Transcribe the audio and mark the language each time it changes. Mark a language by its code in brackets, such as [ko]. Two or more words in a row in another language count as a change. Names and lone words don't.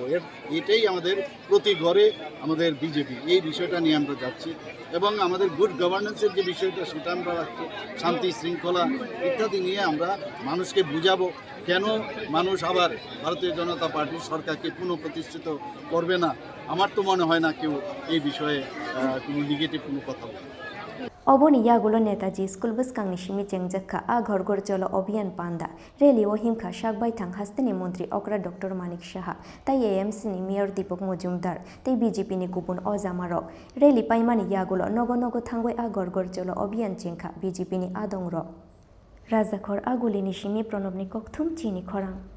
[bn] এটাই আমাদের প্রতি ঘরে আমাদের বিজেপি, এই বিষয়টা নিয়ে আমরা যাচ্ছি এবং আমাদের [en] good governance [bn] যে বিষয়টা সেটা আমরা রাখছি, শান্তি শৃঙ্খলা ইত্যাদি নিয়ে আমরা মানুষকে বুঝাবো কেন মানুষ আবার ভারতীয় জনতা পার্টির সরকারকে পুনঃপ্রতিষ্ঠিত করবে না। আমার তো মনে হয় না কেউ এই বিষয়ে কোনো নেগেটিভ কোনো কথা বলে। [trp] Oboni yagulo Netaji School Buskang Nishimi Chengjaka a Ghor Ghor Cholo Abhiyan Panda Rally o Himkha Shakbai Thang Hastini Mantri Okra Dr. Manik Shaha Tai AMC ni Mayor Deepak Mujumdar Tai BJP ni Kupun Ozamarok Rally Paimani yagulo Nogo Nogo Thangwai a Ghor Ghor Cholo Abhiyan Chengkha BJP ni Adongro Razakhor Aguli Nishimi Pranobni Kokthum Chini Khorang